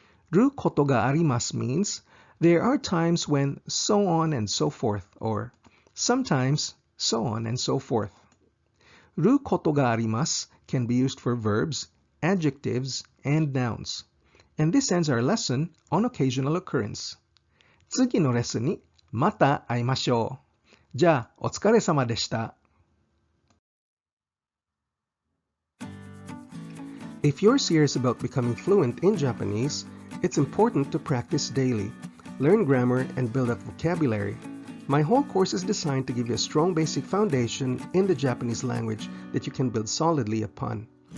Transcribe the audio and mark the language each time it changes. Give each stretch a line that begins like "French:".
Japanese: Ru koto ga arimasu
English: means there are times when so on and so forth, or sometimes so on and so forth.
Japanese: Ru koto ga arimasu
English: can be used for verbs, adjectives, and nouns. And this ends our lesson on occasional occurrence.
Japanese: 次のレッスンにまた会いましょう。じゃあ、お疲れ様でした。
English: If you're serious about becoming fluent in Japanese, it's important to practice daily, learn grammar, and build up vocabulary. My whole course is designed to give you a strong basic foundation in the Japanese language that you can build solidly upon.